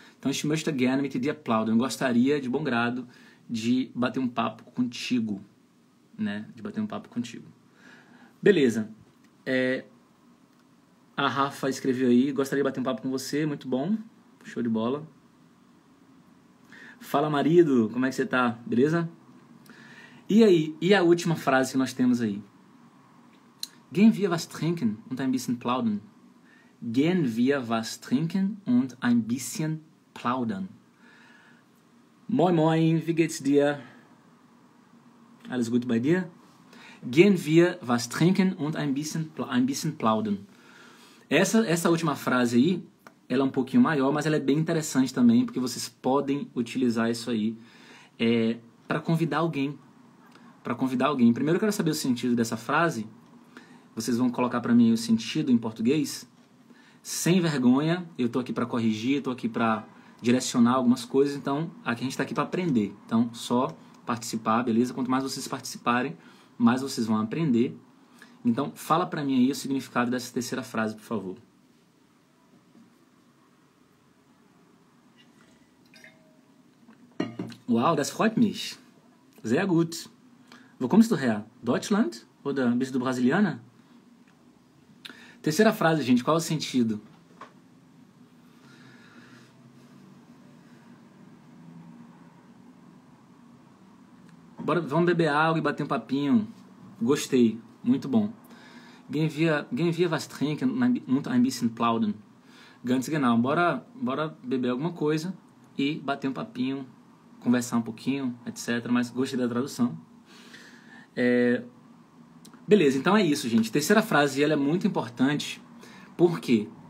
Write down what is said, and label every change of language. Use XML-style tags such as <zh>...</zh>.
<pt>Então,</pt> <de>ich möchte gerne mit dir plaudern.</de> <pt>Eu gostaria, de bom grado, de bater um papo contigo. Né? De bater um papo contigo. Beleza. A Rafa escreveu aí, gostaria de bater um papo com você, muito bom, show de bola. Fala, marido, como é que você tá? Beleza? E aí, e a última frase que nós temos aí?</pt> <de>Gehen wir was trinken und ein bisschen plaudern. Gehen wir was trinken und ein bisschen plaudern. Moin, moin, wie geht's dir? Alles gut bei dir? Gehen wir was trinken und ein bisschen plaudern.</de> <pt>Essa última frase aí, ela é um pouquinho maior, mas ela é bem interessante também, porque vocês podem utilizar isso aí para convidar alguém. Primeiro eu quero saber o sentido dessa frase. Vocês vão colocar para mim o sentido em português. Sem vergonha, eu estou aqui para corrigir, estou aqui para direcionar algumas coisas, então aqui a gente está aqui para aprender. Então, só participar, beleza? Quanto mais vocês participarem, mais vocês vão aprender. Então, fala para mim aí o significado dessa terceira frase, por favor.</pt> <de>Wow, das freut mich. Sehr gut. Wo kommst du her? Deutschland? Oder bist du brasiliana?</de> <pt>Terceira frase, gente, qual é o sentido? Bora, vamos beber água e bater um papinho. Gostei, muito bom.</pt> <de>Gehen wir was trinken und ein bisschen plaudern. Ganz genau,</de> <pt>bora beber alguma coisa e bater um papinho, conversar um pouquinho, etc. Mas gostei da tradução. Beleza, então é isso, gente. Terceira frase, ela é muito importante. Por quê?</pt>